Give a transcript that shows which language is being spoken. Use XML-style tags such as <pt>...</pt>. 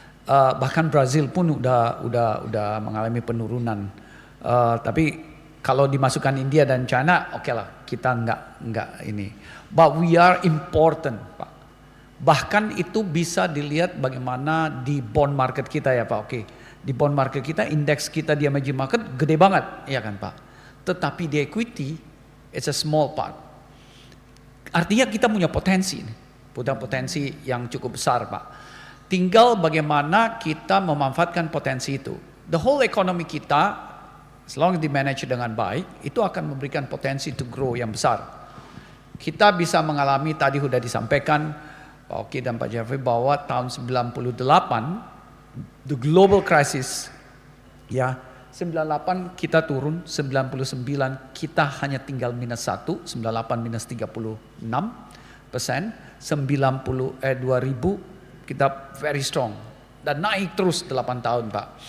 <id>Bahkan Brazil pun udah mengalami penurunan. Tapi kalau dimasukkan India dan China, oke lah, kita nggak ini.</id> <en>But we are important, Pak.</en> <id>Bahkan itu bisa dilihat bagaimana di bond market kita ya Pak. Oke, di bond market kita, indeks kita di emerging market gede banget, ya kan Pak. Tetapi di</id> <en>equity, it's a small part.</en> <id>Artinya kita punya potensi yang cukup besar Pak. Tinggal bagaimana kita memanfaatkan potensi itu.</id> <en>The whole economy</en> <id>kita,</id> <en>as long as</en> <id>di manage dengan baik, itu akan memberikan potensi</id> <en>to grow</en> <id>yang besar. Kita bisa mengalami, tadi sudah disampaikan Pak Oki dan Pak Jeffrey, bahwa tahun 98,</id> <en>the global crisis,</en> <id>ya 98 kita turun, 99 kita hanya tinggal -1, 98 -36%, 2000 kita</id> <en>very strong</en> <id>dan naik terus 8 tahun Pak.</id>